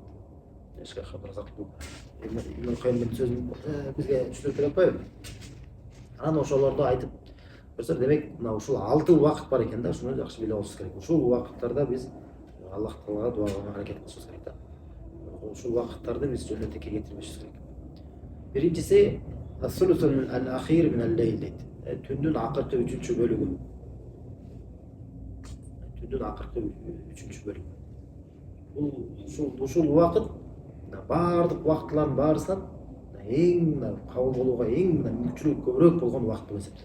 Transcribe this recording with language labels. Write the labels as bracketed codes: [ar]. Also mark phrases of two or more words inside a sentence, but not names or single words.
[ky] Шейх Абдуразак Ибн Кайымдын сөзүн бизге түшүнүп бере атпайбы? Анан ошолорду айтып көрсөк, демек, мына ушул 6 убакыт бар экен да, ушуну жакшы билип алышыбыз керек. Ушул убакыттарда биз Аллах Тағалага дуа кылууга аракет кылышыбыз керек да. Ушул убакыттарды биз жөн эле текке кетирбешибиз керек. [ar] Биринчиси الثلث الأخير من الليل дейт. [ky] Түндүн акыркы 3-чү бөлүгү. Түндүн акыркы 3-чү бөлүгү. Ушул убакыт баардык убакытлардын баарысынан эң кабыл болууга эң мүмкүнчүлүгү көбүрөөк болгон убакыт болуп эсептелет.